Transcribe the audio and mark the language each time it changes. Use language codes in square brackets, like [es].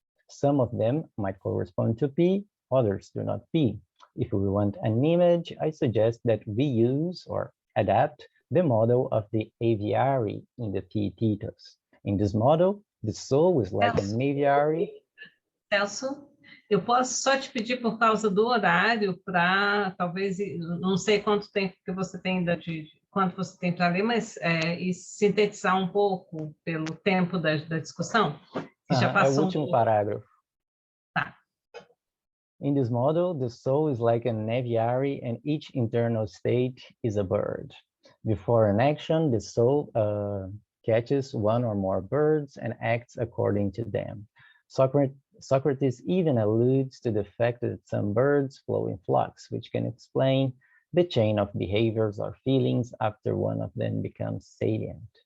[en] Some of them might correspond to P, others do not P. If we want an image, I suggest that we use or adapt the model of the aviary in the Theaetetus. In this model, the soul is like an aviary. [pt] Celso, eu posso só te pedir por causa do horário para talvez, não sei quanto tempo que você tem ainda quanto você tem para ler, mas e sintetizar um pouco pelo tempo da discussão. Que já passou é o último parágrafo. Tá. [en] In this model, the soul is like an aviary and each internal state is a bird. Before an action, the soul catches one or more birds and acts according to them. Socrates even alludes to the fact that some birds fly in flocks, which can explain the chain of behaviors or feelings after one of them becomes salient.